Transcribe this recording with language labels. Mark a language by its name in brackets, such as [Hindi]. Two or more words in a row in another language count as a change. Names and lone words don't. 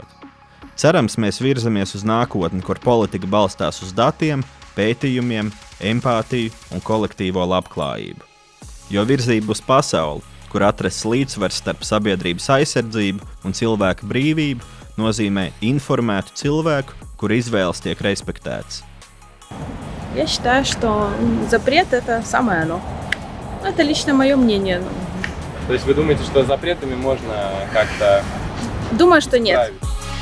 [Latvian] Cerams, mēs virzamies uz nākotni, kur politika balstās uz datiem, pētījumiem, empātiju un kolektīvo labklājību. Jo virzība uz pasauli, kur atrasts līdzsvars starp sabiedrības aizsardzību un cilvēku brīvību, nozīmē informētu cilvēku, kur izvēles tiek respektētas. [Russian] Я считаю, что запрет – это самое оно. Это лично мое мнение. То есть вы думаете, что запретами можно как-то... Думаю, что нет. Править?